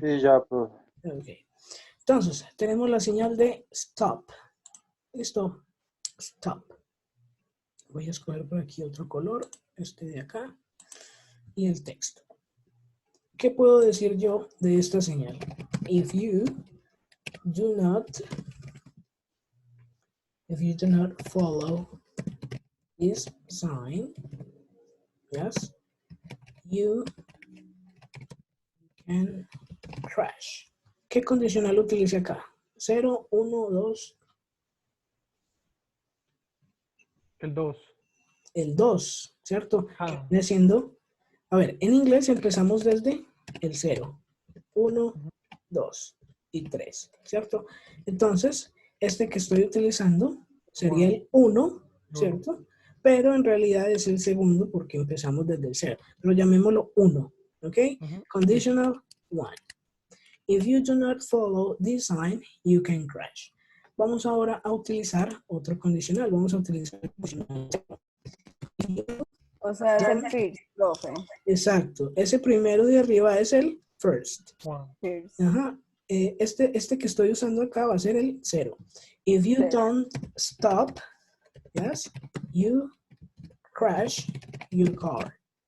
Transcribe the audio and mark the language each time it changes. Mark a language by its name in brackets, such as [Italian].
[Spanish] Sí, ya, profe. Ok. Entonces, tenemos la señal de stop. Listo. Stop. Voy a escoger por aquí otro color. Este de acá. Y el texto. ¿Qué puedo decir yo de esta señal? [English] If you do not follow this sign, yes, you can crash. [Spanish] ¿Qué condicional utilice acá? 0, 1, 2. El 2. El 2, ¿cierto? Ah. Viene siendo, a ver, en inglés empezamos desde el 0, 1, 2 y 3, ¿cierto? Entonces, este que estoy utilizando sería el 1, ¿cierto? Pero en realidad es el segundo porque empezamos desde el 0. Pero llamémoslo 1, ¿ok? Conditional 1. [English] If you do not follow this sign, you can crash. [Spanish] Vamos ahora a utilizar otro condicional. Vamos a utilizar el condicional 0. O sea, es el first, profe. Exacto. Ese primero de arriba es el first. [English] First. Ajá. [Spanish] Este que estoy usando acá va a ser el 0. [English] If you don't stop, yes, you crash your car.